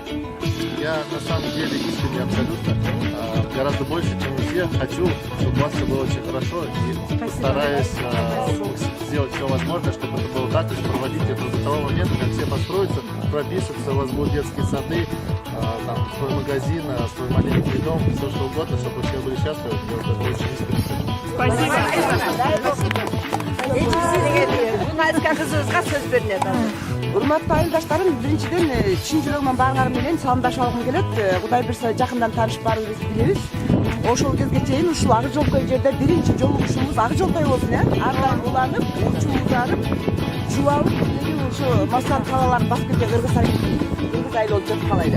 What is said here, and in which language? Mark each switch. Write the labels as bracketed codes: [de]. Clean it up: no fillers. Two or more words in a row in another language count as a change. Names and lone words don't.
[ru] Я на самом деле искренне абсолютно гораздо больше, чем все, хочу, чтобы у вас все было очень хорошо, и стараюсь сделать все возможное, чтобы это было так, и проводить это до того момента, как все построятся, пропишутся, у вас будут детские сады, там, свой магазин, свой маленький дом, все что угодно, чтобы все были счастливы. Я вот это очень искренне хочу. [ky] Урматтуу айылдаштарым, биринчиден чын жүрөгүмөн баарыңар менен саламдашып келет. Кудай буйрса жакындан таанышып билебиз. Ошол кезге чейин ушул Ак Жолтой жерде биринчи жолугушуубуз Ак Жолтой болсун, ар дайым уланып, учубузду арып, жубалып, ушу Маслан талаларын басып кеткен Кыргыз айыл болуп жатып калайды.